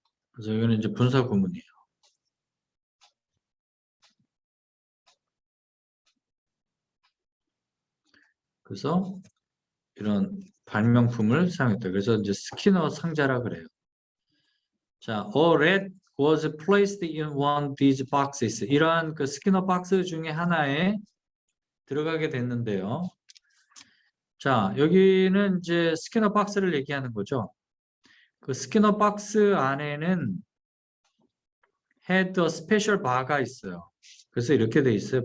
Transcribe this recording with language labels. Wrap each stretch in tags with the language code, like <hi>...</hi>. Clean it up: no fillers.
<ko>그래서 여기는 이제 분사 구문이에요. 그래서 이런 발명품을 사용했다. 그래서 이제 스키너 상자라 그래요.</ko> <en>자, a rat was placed in one of these boxes.</en> <ko>이러한 그 스키너 박스 중에 하나에 들어가게 됐는데요. 자, 여기는 이제 스키너 박스를 얘기하는 거죠. 그 스키너 박스 안에는</ko> <en>had a special bar</en> <ko>가 있어요. 그래서 이렇게 돼 있어요.</ko>